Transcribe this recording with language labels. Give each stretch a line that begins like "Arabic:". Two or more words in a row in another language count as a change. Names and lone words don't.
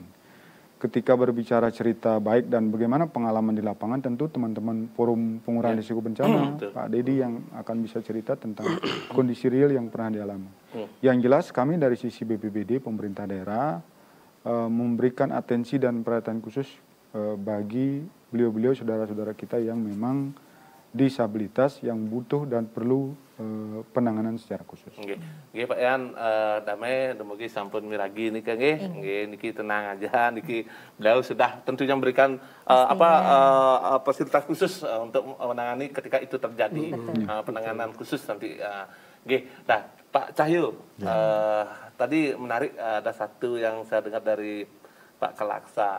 Indonesian: Ketika berbicara cerita baik dan bagaimana pengalaman di lapangan, tentu teman-teman Forum Pengurangan Risiko Bencana, Pak Dedi yang akan bisa cerita tentang kondisi real yang pernah dialami. Yang jelas kami dari sisi BPBD, pemerintah daerah, memberikan atensi dan perhatian khusus bagi beliau-beliau saudara-saudara kita yang memang disabilitas yang butuh dan perlu penanganan secara khusus. Nggih Pak Yan,
Balinese: damai dumugi sampun miragi niki nggih niki
Indonesian: tenang aja niki beliau sudah tentunya memberikan fasilitas khusus untuk menangani ketika itu terjadi penanganan khusus nanti. Nggih. Nah, Pak Cahyo, tadi menarik ada satu yang saya dengar dari Pak Kalaksa.